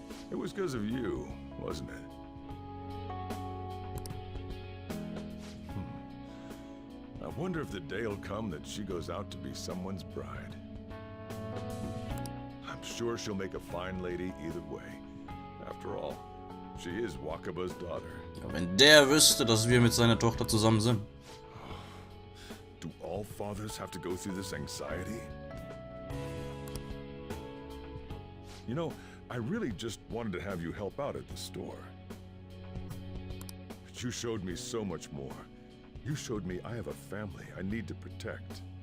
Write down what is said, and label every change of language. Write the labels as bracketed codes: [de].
[en] It was because of you, wasn't it? I wonder if the day'll come that she goes out to be someone's bride. I'm sure she'll make a fine lady either way. After all, she is Wakaba's daughter. [de] Ja, wenn der wüsste, dass wir mit seiner Tochter zusammen sind. [en] Do all fathers have to go through this anxiety? You know, I really just wanted to have you help out at the store. But you showed me so much more. You showed me I have a family I need to protect.